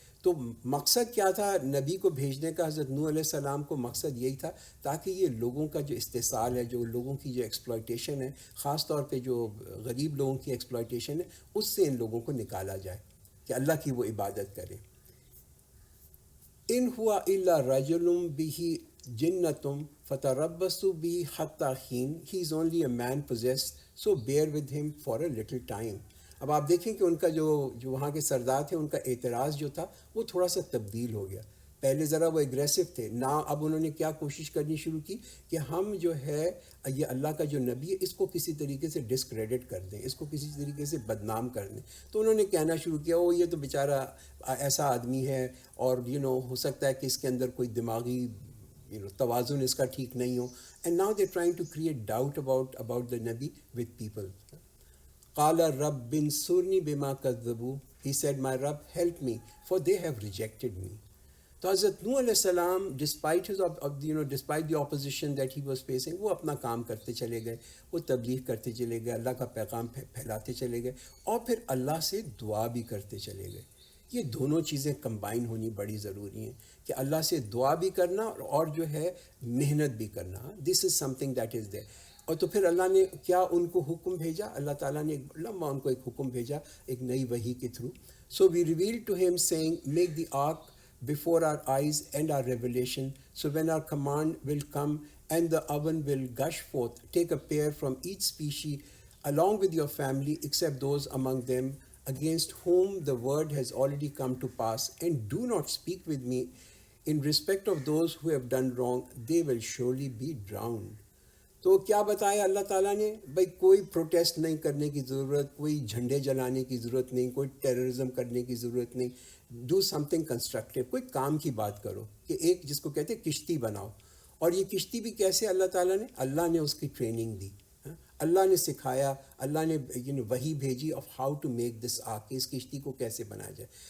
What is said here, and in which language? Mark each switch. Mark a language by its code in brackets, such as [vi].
[ur] تو مقصد کیا تھا نبی کو بھیجنے کا؟ حضرت نوح علیہ السلام کو مقصد یہی تھا تاکہ یہ لوگوں کا جو استحصال ہے، جو لوگوں کی جو ایکسپلائٹیشن ہے، خاص طور پہ جو غریب لوگوں کی ایکسپلائٹیشن ہے، اس سے ان لوگوں کو نکالا جائے کہ اللہ کی وہ عبادت کریں. [ar] ان ہوا الا رجل بہ جنتم فتربصوا بہ حتی حین. [en] He is only a man possessed, so bear with him for a little time. [ur] اب آپ دیکھیں کہ ان کا جو وہاں کے سردار تھے، ان کا اعتراض جو تھا وہ تھوڑا سا تبدیل ہو گیا. پہلے ذرا وہ اگریسو تھے نا، اب انہوں نے کیا کوشش کرنی شروع کی کہ ہم جو ہے یہ اللہ کا جو نبی ہے اس کو کسی طریقے سے ڈسکریڈٹ کر دیں، اس کو کسی طریقے سے بدنام کر دیں. تو انہوں نے کہنا شروع کیا یہ تو بیچارہ ایسا آدمی ہے، اور ہو سکتا ہے کہ اس کے اندر کوئی دماغی توازن اس کا ٹھیک نہیں ہو. [en] And now they trying to create doubt about the نبی with people. [ar] قال رب انصرنی بما کذبوا. [en] He said, my Rabb, help me, for they have rejected me. [ur] تو حضرت نوح علیہ السلام [en] despite the opposition that he was facing, [ur] وہ اپنا کام کرتے چلے گئے، وہ تبلیغ کرتے چلے گئے، اللہ کا پیغام پھیلاتے چلے گئے، اور پھر اللہ سے دعا بھی کرتے چلے گئے. یہ دونوں چیزیں کمبائن ہونی بڑی ضروری ہیں کہ اللہ سے دعا بھی کرنا اور جو ہے محنت بھی کرنا. [en] This is something that is there. [ur] اور تو پھر اللہ نے کیا ان کو حکم بھیجا؟ اللہ تعالیٰ نے ایک لمبا ان کو ایک حکم بھیجا ایک نئی وحی کے through. [en] So we revealed to him seeing make the ark before our eyes and our revelation, so when our command will come and the oven will gush forth, take a pair from each species along with your family, except those among them against whom the word has already come to pass, and do not speak with me in respect of those who have done wrong, they will surely be drowned. [ur] تو کیا بتایا اللہ تعالیٰ نے؟ بھائی کوئی protest نہیں کرنے کی ضرورت، کوئی جھنڈے جلانے کی ضرورت نہیں، کوئی ٹیررزم کرنے کی ضرورت نہیں. [en] do something constructive, [ur] کوئی کام کی بات کرو کہ ایک جس کو کہتے ہیں کشتی بناؤ. اور یہ کشتی بھی کیسے اللہ تعالیٰ نے؟ اللہ نے اس کی ٹریننگ دی، اللہ نے سکھایا، اللہ نے وحی بھیجی [en] of how to make this ark, [ur] کہ اس کشتی کو کیسے بنایا جائے.